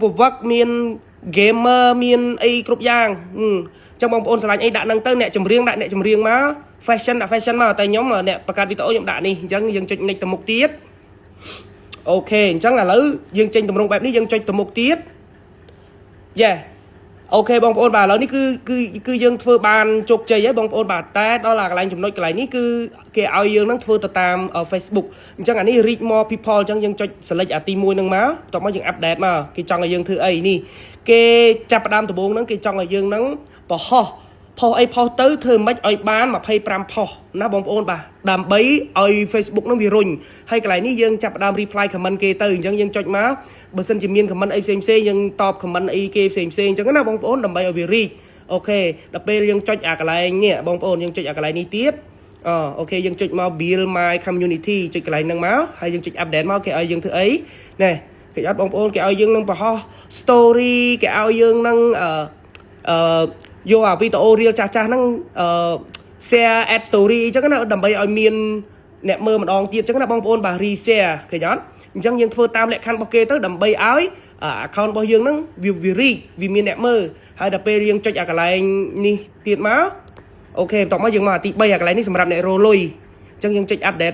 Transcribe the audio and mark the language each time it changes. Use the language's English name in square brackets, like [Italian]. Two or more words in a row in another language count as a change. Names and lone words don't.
[Khmer] ប្រវឹកមាន gamer មានអីគ្រប់យ៉ាងចឹងបងប្អូនឆ្លាញ់អីដាក់នឹងទៅអ្នកចម្រៀងដាក់អ្នកចម្រៀងមក fashion ដាក់ fashion មកតែខ្ញុំអ្នកបង្កើតវីដេអូខ្ញុំដាក់នេះអញ្ចឹងយើងចុច next ទៅមុខទៀតអូខេអញ្ចឹងឥឡូវយើងចេញតម្រង់បែបនេះយើងចុចទៅមុខទៀតយ៉ាអូខេបងប្អូនបាទឥ ឡូវនេះគឺយើងធ្វើបានជោគជ័យហើយបងប្អូនបាទតែដល់កន្លែងចំណុចកន្លែងនេះគឺគេឲ្យយើងនឹងធ្វើទៅតាម Facebook អញ្ចឹងអានេះ [English] reach more people [Khmer] អញ្ចឹងយើងចុច select អាទី1ហ្នឹងមកបន្ទាប់មកយើង update មកគេចង់ឲ្យយើងធ្វើអីនេះគេចាប់ផ្ដើមដំបូងហ្នឹងគេចង់ឲ្យយើងហ្នឹងបង្ហោះផុសអីផុសទៅធ្វើមិនឲ្យបាន25ផុសណាបងប្អូនបាទ ដើម្បីឲ្យ Facebook ហ្នឹងវារុញហើយកន្លែងនេះយើងចាប់ផ្ដើម [English] reply comment [Khmer] គេទៅអញ្ចឹងយើងចុចមកបើសិនជាមាន comment អីផ្សេងយើងតប comment អីគេផ្សេងអញ្ចឹងណាបងប្អូនដើម្បីឲ្យវា reach អូខេដល់ពេលយើងចុចអាកន្លែងនេះបងប្អូនយើងចុចអាកន្លែងនេះទៀតអូខេយើងចុចមក [English] build my community [Khmer] ចុចកន្លែងហ្នឹងមកហើយយើងចុច update មកគេឲ្យយើងធ្វើអីណែគេអត់បងប្អូនគេឲ្យយើងនឹងបង្ហោះ story គេឲ្យយើងនឹងយកអាវីដេអូរៀលចាស់ហ្នឹង [English] share add story [Khmer] អញ្ចឹងណាដើម្បីឲ្យមានអ្នកមើលម្ដងទៀតអញ្ចឹងណាបងប្អូនបាទ re-share ឃើញអត់អញ្ចឹងយើងធ្វើតាមលក្ខខណ្ឌរបស់គេទៅដើម្បីឲ្យ account របស់យើងហ្នឹងវា reach វាមានអ្នកមើលហើយដល់ពេលយើងចុចអាកន្លែងនេះទៀតមកអូខេបន្ទាប់មកយើងមកអាទី3អាកន្លែងនេះសម្រាប់អ្នករលុយអញ្ចឹងយើងចុច update